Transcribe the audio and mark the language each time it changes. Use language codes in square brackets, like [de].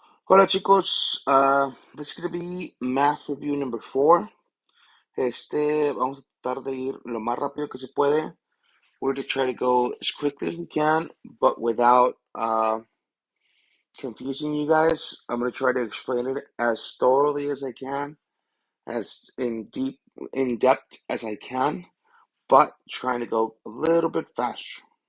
[es] Hola chicos, [en] this is going to be math review number 4. [es] Vamos a tratar de ir lo más rápido que se puede. [en] We're going to try to go as quickly as we can, but without confusing you guys. I'm going to try to explain it as thoroughly as I can, as in depth as I can, but trying to go a little bit faster.